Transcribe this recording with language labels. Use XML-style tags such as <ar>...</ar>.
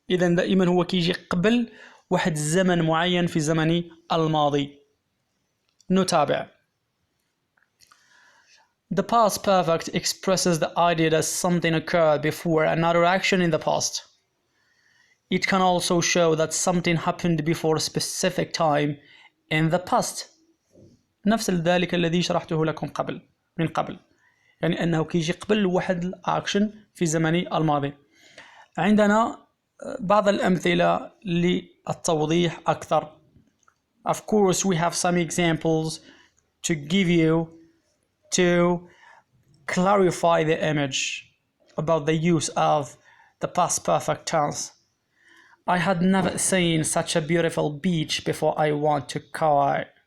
<ar>إذن دائما هو كيجي قبل واحد الزمن معين في الزمن الماضي. نتابع.</ar> <en>The past perfect expresses the idea that something occurred before another action in the past. It can also show that something happened before a specific time in the past.</en> <ar>نفس ذلك الذي شرحته لكم من قبل، يعني أنه كيجي قبل واحد الأكشن في الزمن الماضي. عندنا بعض الأمثلة للتوضيح أكثر.</ar> <en>Of course we have some examples to give you to clarify the image about the use of the past perfect tense. I had never seen such a beautiful beach before I went to Kauai.</en>